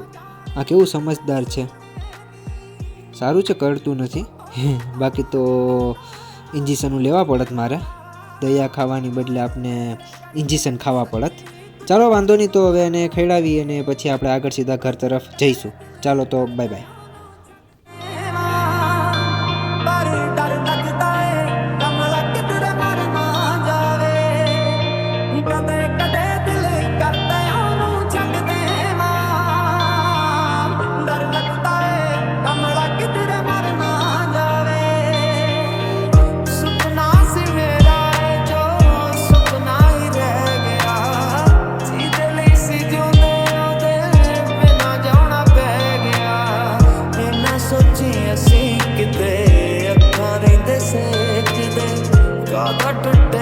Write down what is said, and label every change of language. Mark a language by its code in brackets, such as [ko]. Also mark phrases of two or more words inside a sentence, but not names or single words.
[gu] આ કેવું સમજદાર છે. સારું છે કરતું નથી. બાકી તો ઇન્જેક્શનું લેવા પડત મારે. દયા ખાવાની બદલે આપણે ઇન્જેક્શન ખાવા પડત. ચાલો વાંધો નહીં, તો હવે એને ખવડાવી અને પછી આપણે આગળ સીધા ઘર તરફ જઈશું. ચાલો તો [en] bye bye. [pa] ਪਰ ਡਰ ਲੱਗਦਾ ਏ ਕਮਲਾ ਕਿਧਰੇ ਮਰ ਨਾ ਜਾਵੇ ਕਦੇ ਕਦੇ ਦਿਲ ਕਰਦਾ ਉਹਨੂੰ ਛੱਡ ਦੇਵਾਂ ਡਰ ਲੱਗਦਾ ਏ ਕਮਲਾ ਕਿਧਰੇ ਮਰ ਨਾ ਜਾਵੇ ਸੁਪਨਾ ਸੀ ਮੇਰਾ ਏ ਜੋ ਸੁਪਨਾ ਹੀ ਰਹਿ ਗਿਆ ਜਿਹਦੇ ਲਈ ਸੀ ਜਿਉਂਦੇ ਉਹਦੇ ਬਿਨਾਂ ਜਾਣਾ ਪੈ ਗਿਆ ਇਹਨਾਂ ਸੋਚੀ ਅਸੀਂ ਕਿਤੇ ਅੱਖਾਂ ਰਹਿੰਦੇ ਸੇਜਦੇ ਕਾਦਾ